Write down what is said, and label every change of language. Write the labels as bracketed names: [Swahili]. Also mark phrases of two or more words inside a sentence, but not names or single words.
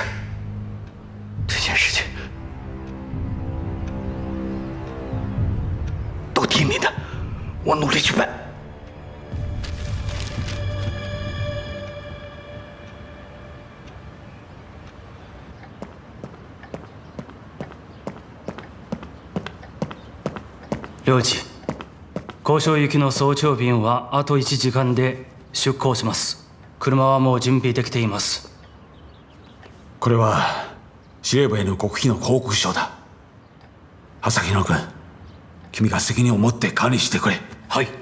[Chinese] 这件事情都听您的，我努力去办。 [Japanese] 領地、交渉行きの早朝便はあと1時間で出港します。車はもう準備できています。これは司令部への極秘の報告書だ。朝日野君、君が責任を持って管理してくれ。はい。